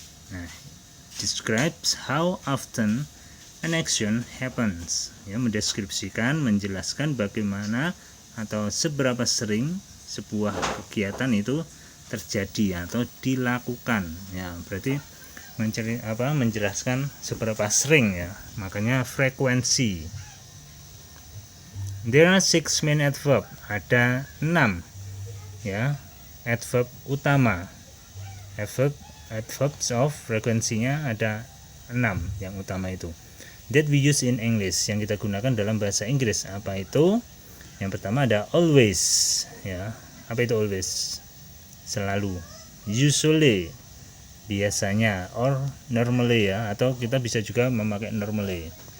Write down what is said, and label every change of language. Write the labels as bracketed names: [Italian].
[Indonesian] Nah, [English] describes how often an action happens. [Indonesian] Ya, mendeskripsikan, menjelaskan bagaimana atau seberapa sering sebuah kegiatan itu terjadi atau dilakukan. Ya, berarti menjelaskan seberapa sering ya, makanya frekuensi. [English] There are 6 main adverb, [Indonesian] ada 6 ya adverb utama. Adverbs of frekuensinya ada 6 yang utama itu. [English] That we use in English, [Indonesian] yang kita gunakan dalam bahasa Inggris. Apa itu? Yang pertama ada always ya. Apa itu always? Selalu. [English] Usually, [Indonesian] biasanya, [English] or normally [Indonesian] ya, atau kita bisa juga memakai normally.